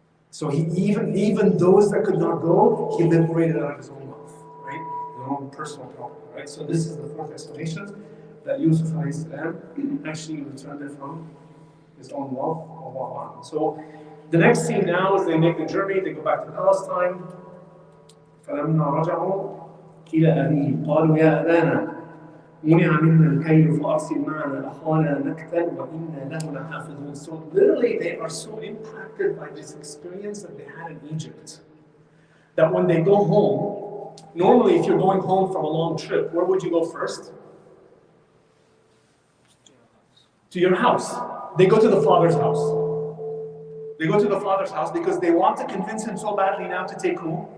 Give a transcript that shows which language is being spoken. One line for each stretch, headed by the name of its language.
English: So he even those that could not go, he liberated out of his own wealth, right? His own personal property, right? So this is the fourth explanation, that Yusuf actually returned it from his own wealth. So the next scene now is they make the journey, they go back to Palestine.
Arabic: فلما رجعوا إلى أبيهم قالوا يا أبانا منع منا الكيل فأرسل معنا أخانا نكتل وإنا له لحافظون.
English: So literally they are so impacted by this experience that they had in Egypt that when they go home, normally if you're going home from a long trip, where would you go first? To your house. They go to the father's house. They go to the father's house because they want to convince him so badly now to take who?